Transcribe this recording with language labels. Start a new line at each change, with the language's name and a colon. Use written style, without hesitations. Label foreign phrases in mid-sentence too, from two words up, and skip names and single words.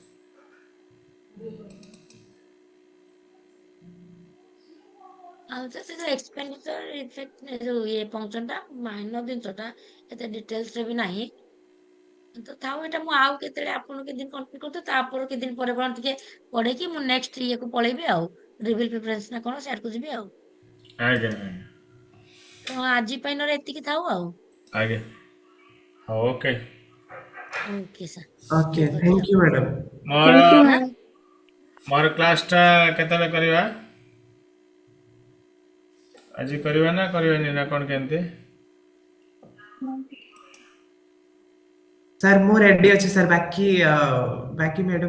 Odia: ଆଉ ସେ ଯୋଉ
English: expenditure effect
Odia: ଯୋଉ ଇଏ ଫଙ୍କସନ ଟା ମାଇନର ଜିନିଷଟା ଏତେ ଡିଟେଲ୍ସ ରେ ବି ନାହିଁ ତ ଥାଉ ଏଇଟା ମୁଁ ଆଉ କେତେବେଳେ ଆପଣଙ୍କୁ କେତେ ଦିନ କମ୍ପ୍ଲିଟ୍ କରୁଛି ତାପରେ କେତେ ଦିନ ପରେ ପରେ ଟିକେ ପଢେଇକି ମୁଁ ନେକ୍ସଟ ଇଏକୁ ପଳେଇବି ଆଉ
English: revision preparation
Odia: ନା କଣ ସିଆଡକୁ ଯିବି ଆଉ ଆଜ୍ଞା ଆଜ୍ଞା ତ ଆଜି ପାଇଁ ନହେଲେ ଏତିକି ଥାଉ ଆଉ ଆଜ୍ଞା ହଉ ଓକେ।
English: okay sir okay
Odia: ଠିକ ଅଛି
English: thank you madam
Odia: ମୋର
English: Thank you,
Odia: ଆଉ
English: ma'am.
Odia: ମୋର କ୍ଲାସଟା କେତେବେଳେ କରିବା? ଆଜି କରିବା ନା କରିବାନି ନା କଣ କେମିତି? sir ମୁଁ ready ଅଛି sir ବାକି ବାକି madam